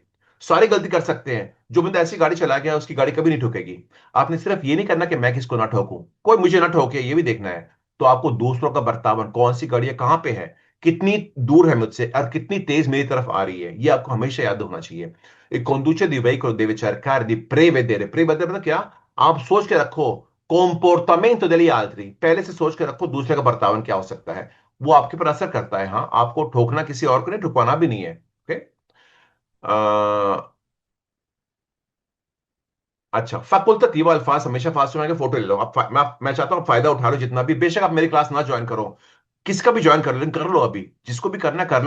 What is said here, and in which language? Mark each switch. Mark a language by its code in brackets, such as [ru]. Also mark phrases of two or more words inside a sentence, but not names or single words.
[hi] सारी गलती कर सकते हैं, जो बंदा ऐसी गाड़ी चला गया उसकी गाड़ी कभी नहीं ठुकेगी। आपने सिर्फ ये नहीं करना कि मैं किसको ना ठोकूं, कोई मुझे ना ठोके, ये भी देखना है। तो आपको दूसरों का बर्ताव, कौन सी गाड़ी है, कहां पे है, कितनी दूर है मुझसे और कितनी तेज मेरी तरफ आ रही है, ये आपको हमेशा याद होना चाहिए। [it] एक conduce di veicolo deve cercare di prevedere, prevedere [hi] मतलब क्या, आप सोच के रखो [it] comportamento degli altri, [hi] पहले से सोच के रखो दूसरे का बर्ताव क्या हो सकता है। वो आपके पर असर करता है। हाँ, आपको ठोकना किसी और को नहीं, ठुकवाना भी नहीं है, ओके। अच्छा, फैकल्टेटिव अल्फाज हमेशा फास्ट सुना के फोटो ले लो। मैं चाहता हूँ फायदा उठा लो जितना भी, बेशक आप मेरी क्लास ना ज्वाइन करो, किसका भी ज्वाइन कर लो, लेकिन कर लो अभी, जिसको भी करना कर लो।